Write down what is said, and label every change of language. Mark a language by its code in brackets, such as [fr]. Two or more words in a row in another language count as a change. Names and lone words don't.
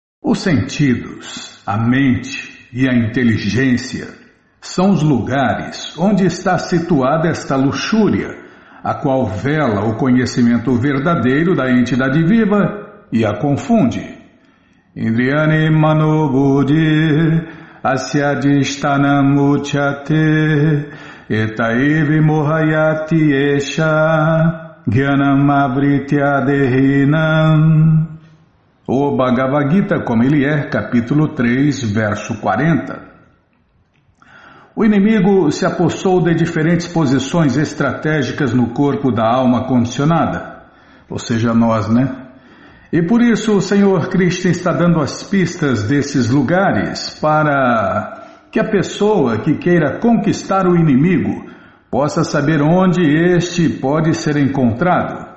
[pt] Os sentidos, a mente e a inteligência são os lugares onde está situada esta luxúria, a qual vela o conhecimento verdadeiro da entidade viva e a confunde. [sa] Indriyani manobudhi asyadishtanam uchate etaivi mohayati esha gyanam avritya dehinam. [pt] O Bhagavad Gita, como ele é, capítulo 3, verso 40. O inimigo se apossou de diferentes posições estratégicas no corpo da alma condicionada, ou seja, nós, né? E por isso o Senhor Krishna está dando as pistas desses lugares para que a pessoa que queira conquistar o inimigo possa saber onde este pode ser encontrado.